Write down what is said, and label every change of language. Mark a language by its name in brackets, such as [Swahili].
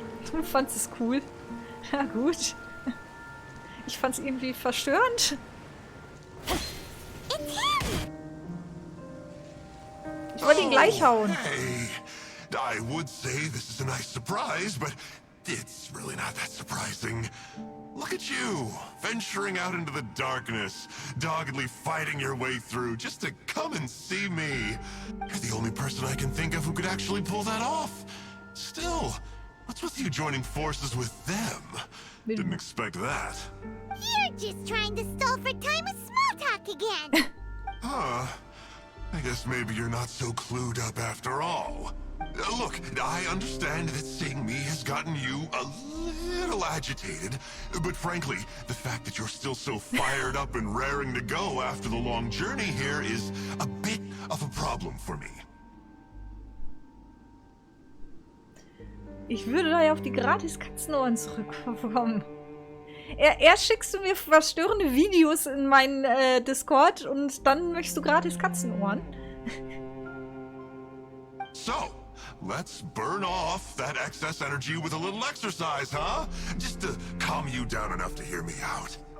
[German] Du fandst es cool. Ja, gut. Ich fand's irgendwie verstörend. Ich wollte ihn gleich hauen. [English] Hey, I would say this is a nice surprise, but It's really not that surprising. Look at you, venturing out into the darkness, doggedly fighting your way through just to come and see me. You're the only person I can think of who could actually pull that off. Still, what's with you joining forces with them? Didn't expect that. You're just trying to stall for time with small talk again. Huh. I guess maybe you're not so clued up after all. Look, I understand that seeing me has gotten you a little agitated, but frankly, the fact that you're still so fired up and raring to go after the long journey here is a bit of a problem for me. [German] Ich würde da ja auf die gratis Katzenohren zurückkommen. Erst schickst du mir verstörende Videos in meinen Discord und dann möchtest du gratis Katzenohren. [English] So, let's burn off that excess energy with a little exercise, huh? Just to calm you down enough to hear me out.